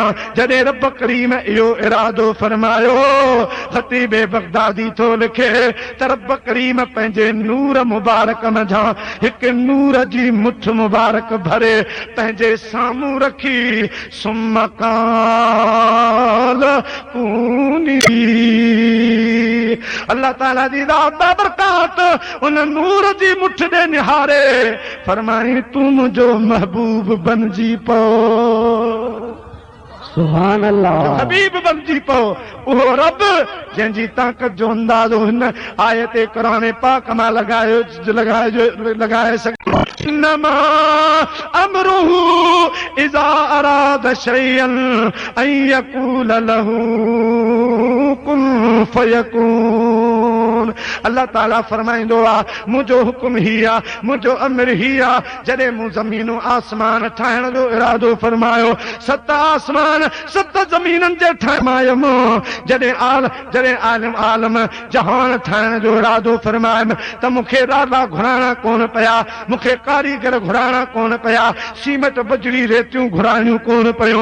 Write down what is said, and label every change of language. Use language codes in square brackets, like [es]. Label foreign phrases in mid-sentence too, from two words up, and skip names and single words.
[sd] जॾहिं रब करीम इहो इरादो फरमायो ख़तीब बगदादी थो लिखे त रब करीम पंहिंजे नूर मुबारक मंझां हिकु नूर जी मुठ मुबारक भरे पंहिंजे साम्हूं रखी सुमकाल पूनी अल्लाह ताला जी ज़ात बरकात उन नूर जी मुठ दे निहारे फरमाई तू मुंहिंजो महबूब बनजी पो, [ar] سبحان الله, [sd] हबीब बनजी पो। उहो रब जंहिंजी ताक़त जो अंदाज़ो हिन आयत क़ुरान पाक मां लॻाए सघे। [ar] إنما أمره إذا أراد شيئا أن يقول له كن فيكون. [sd] अल्लाह ताला फरमाईंदो आ मुंहिंजो हुकुम ही आ, मुंहिंजो अमर ही आ। जॾहिं मूं ज़मीन आसमान ठाहिण जो इरादो फरमायो, 7 आसमान 7 ज़मीननि जे ठाहिमायमि। जॾहिं आलम जहान ठाहिण जो इरादो फरमायमि त मूंखे राधा घुराइणा कोन पिया, मूंखे कारीगर घुराइणा कोन पिया, सीमेंट बजरी रेतियूं घुराइणियूं कोन पियूं।